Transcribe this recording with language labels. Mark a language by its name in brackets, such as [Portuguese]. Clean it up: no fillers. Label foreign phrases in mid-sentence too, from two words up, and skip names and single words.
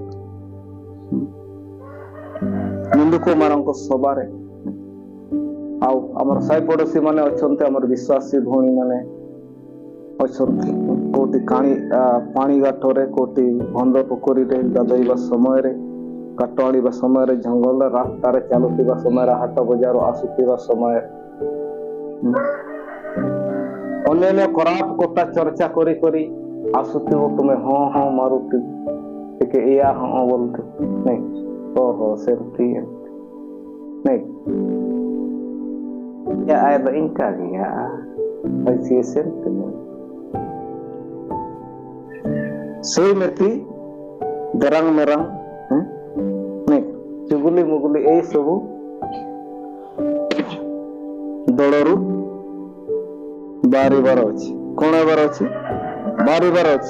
[Odia] ନିନ୍ଦୁକ ମାନଙ୍କ ସଭାରେ, ଆଉ ଆମର ସାହି ପଡୋଶୀ ମାନେ ଅଛନ୍ତି, ଆମର ବିଶ୍ୱାସୀ ଭଉଣୀ ମାନେ ଅଛନ୍ତି, କୋଉଠି ପାଣି ଘାଟରେ, କୋଉଠି ବନ୍ଧ ପୋଖରୀରେ ଗାଧୋଇବା ସମୟରେ, କାଠ ଆଣିବା ସମୟରେ, ଜଙ୍ଗଲ ରାସ୍ତାରେ ଚାଲୁଥିବା ସମୟରେ, ହାଟ ବଜାର ଆସୁଥିବା ସମୟରେ ଅନ୍ୟାନ୍ୟ ଖରାପ କଥା ଚର୍ଚ୍ଚା କରି କରି ଆସୁଥିବ, ତୁମେ ହଁ ହଁ ମାରୁଥିବ, ଟିକେ ଏଇଆ ହଁ ବୋଲୁଥିବ, ନାଇଁ ଓହୋ ସେମିତି ନାଇଁ, ya ada inka ya ऐसी सेमती ସେଇମିତି ଦରାଙ୍ଗ ମେରାଙ୍ଗ ନାଇଁ, ଚୁଗୁଲି ମୁଗୁଲି ଏଇ ସବୁ ଦଳରୁ ବାହାରିବାର ଅଛି। କଣ ହେବାର ଅଛି? ବାହାରିବାର ଅଛି।